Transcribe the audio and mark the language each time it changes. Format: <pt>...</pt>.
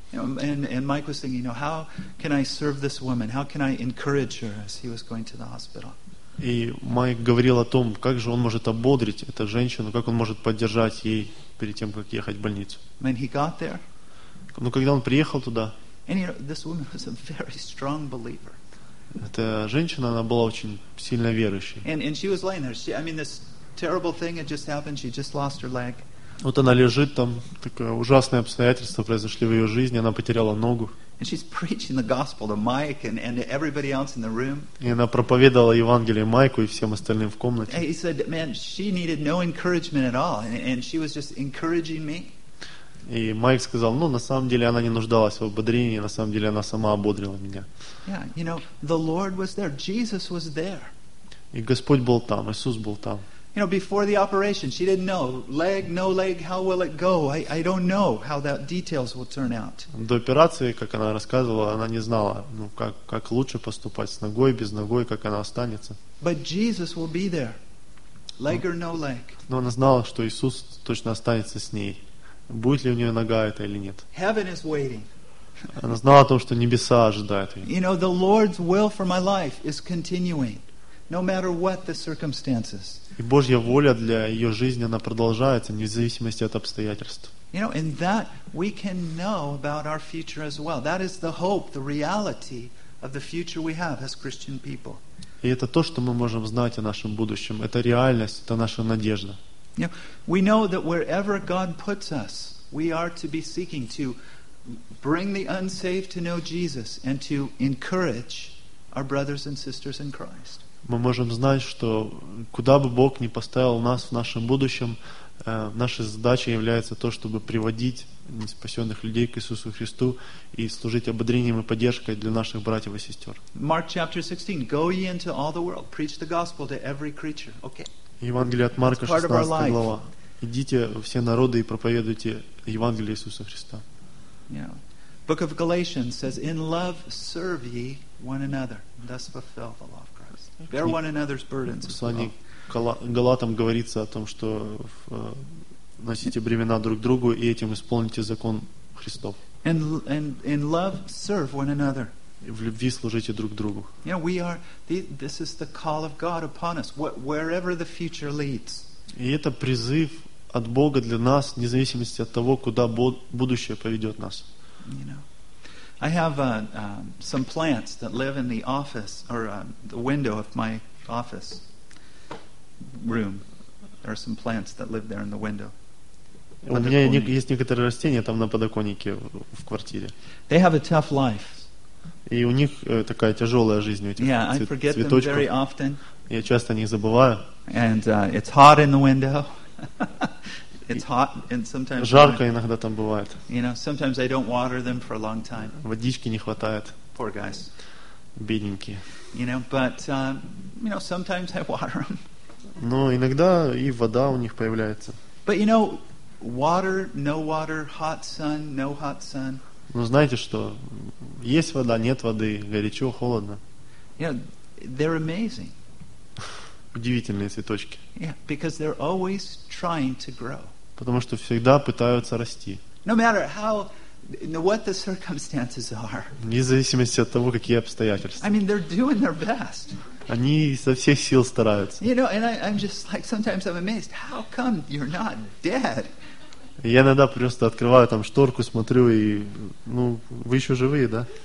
<en>And Mike was thinking, you know, how can I serve this woman? How can I encourage her as he was going to the hospital?</en> <ru>И Майк говорил о том, как же он может ободрить эту женщину, как он может поддержать ей перед тем, как ехать в больницу.</ru> <en>When he got there.</en> <ru>Но когда он приехал туда.</ru> <en>And you know, this woman was a very strong believer.</en> <ru>Эта женщина, она была очень сильно верующей.</ru> <en>And she was laying there. This terrible thing had just happened. She just lost her leg.</en> <ru>Вот она лежит там, такое ужасное обстоятельство произошло в ее жизни, она потеряла ногу.</ru> <en>And she's preaching the gospel to Mike and everybody else in the room.</en> <ru>И она проповедовала Евангелие Майку и всем остальным в комнате.</ru> <en>And he said, "Man, she needed no encouragement at all, and she was just encouraging me."</en> <ru>И Майк сказал, на самом деле она не нуждалась в ободрении, на самом деле она сама ободрила меня.</ru> <en>Yeah, you know, the Lord was there, Jesus was there.</en> <ru>И Господь был там, Иисус был там.</ru> <en>You know, before the operation, she didn't know, leg, no leg, how will it go? I don't know how that details will turn out.</en> <ru>До операции, как она рассказывала, она не знала, как лучше поступать с ногой, без ногой, как она останется.</ru> <en>But Jesus will be there, leg or no leg.</en> <ru>Но она знала, что Иисус точно останется с ней. Будет ли у нее нога это или нет?</ru> <en>Heaven is waiting.</en> <ru>Она знала о том, что небеса ожидают ее.</ru> <en>You know, the Lord's will for my life is continuing, no matter what the circumstances.</en> <ru>И Божья воля для ее жизни, она продолжается, вне зависимости от обстоятельств.</ru> <en>You know, and that we can know about our future as well. That is the hope, the reality of the future we have as Christian people.</en> <ru>И это то, что мы можем знать о нашем будущем. Это реальность, это наша надежда.</ru> <en>You know, we know that wherever God puts us, we are to be seeking to bring the unsaved to know Jesus and to encourage our brothers and sisters in Christ.</en> <ru>Мы можем знать, что куда бы Бог ни поставил нас в нашем будущем, наша задача является то, чтобы приводить неспасенных людей к Иисусу Христу и служить ободрением и поддержкой для наших братьев и сестер.</ru> <en>Mark chapter 16. Go ye into all the world, preach the gospel to every creature. Okay.</en> <ru>Евангелие от Марка, 16 глава. Идите все народы и проповедуйте Евангелие Иисуса Христа.</ru> <en>Yeah. Book of Galatians says, in love serve ye one another, thus fulfill the law. Bear one another's burdens.</en> <ru>В послании к Галатам говорится о том, что носите бремена друг другу и этим исполните закон Христов.</ru> <en>And in love serve one another.</en> <ru>в любви служите друг другу.</ru> <en>Yeah, we are. This is the call of God upon us, wherever the future leads.</en> <ru>И это призыв от Бога для нас, вне зависимости от того, куда будущее поведет нас.</ru> <en>You know, I have some plants that live in the office or the window of my office room. There are some plants that live there in the window.</en> <ru>У меня есть некоторые растения там на подоконнике в квартире.</ru> <en>They have a tough life.</en> <ru>И у них такая тяжелая жизнь, у этих цветочков.</ru> <en>Yeah, I forget them very often.</en> <ru>Я часто о них забываю.</ru> <en>And it's hot in the window. It's hot and sometimes.</en> <ru>Жарко иногда там бывает.</ru> <en>You know, sometimes I don't water them for a long time.</en> <ru>Водички не хватает.</ru> <en>Poor guys.</en> <ru>Бедненькие.</ru> <en>You know, but you know, sometimes I water them.</en> <ru>Но иногда и вода у них появляется.</ru> <en>But you know, water, no water, hot sun, no hot sun.</en> <ru>Ну знаете что? Есть вода, нет воды, горячо, холодно.</ru> <en>Yeah, they're amazing.</en> <ru>Удивительные цветочки.</ru> <en>Yeah, because they're always trying to grow.</en> <ru>Потому что всегда пытаются расти.</ru> <en>No matter how, what the circumstances are.</en> <ru>Вне зависимости от того, какие обстоятельства.</ru> <en>I mean, they're doing their best.</en> <ru>Они со всех сил стараются.</ru> <en>You know, and I'm just like sometimes I'm amazed. How come you're not dead?</en> <ru>Я иногда просто открываю там шторку, смотрю, и, ну, вы еще живые, да?</ru>